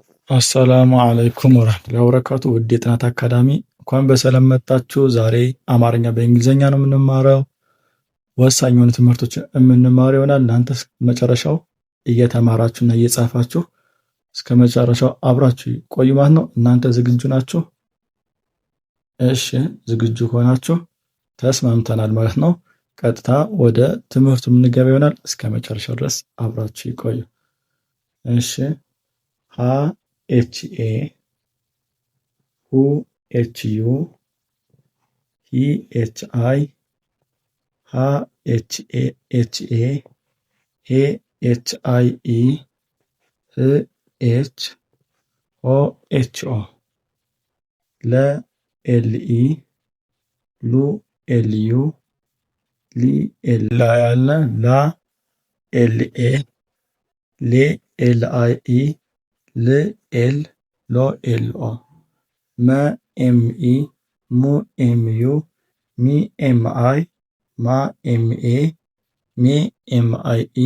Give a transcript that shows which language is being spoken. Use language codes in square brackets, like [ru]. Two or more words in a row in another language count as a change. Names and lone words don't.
[ar] السلام عليكم ورحمة الله وبركاته። [am] ውድ የጥናት አካዳሚ እንኳን በሰላም መጣችሁ። ዛሬ አማርኛ በእንግሊዘኛ ነው የምንማረው። ወሳኝ የሆኑ ትምህርቶችን የምንማረው ይሆናል። እናንተ እስከ መጨረሻው እየተማራችሁና እየጻፋችሁ እስከ መጨረሻው አብራችሁ ቆዩ ማለት ነው። እናንተ ዝግጁ ናችሁ? እሺ፣ ዝግጁ ከሆናችሁ ተስማምተናል ማለት ነው። ቀጥታ ወደ ትምህርቱ የምንገባ ይሆናል። እስከ መጨረሻው ድረስ አብራችሁ ይቆዩ። እሺ HA, HU, HI, HA, HIE, HH, OHO, LLE, LU, LA ያለ ላ LA, LIE LL ሎ ኤልኦ መ ኤምኢ ሙ ኤምዩ ሚ ኤምአይ ማ ኤምኤ ሜ ኤምአይኢ